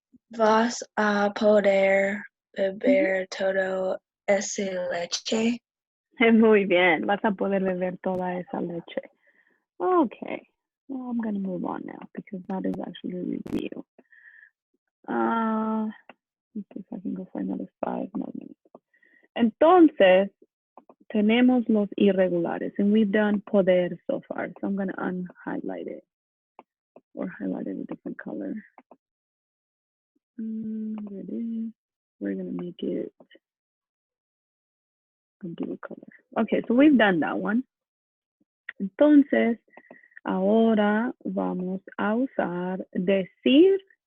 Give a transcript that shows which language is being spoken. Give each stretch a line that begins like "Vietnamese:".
Spanish: Vas a poder beber todo ese leche. Muy bien. Vas a poder beber toda esa leche.
English: Okay. Well, I'm going to move on now because that is actually a review. Let's see if I can go for another 5 more minutes.
Spanish: Entonces, tenemos los irregulares,
English: and we've done poder so far. So I'm going to unhighlight it or highlight it a different color. There it is. We're going to make it a blue color. Okay, so we've done that one.
Spanish: Entonces, ahora vamos a usar decir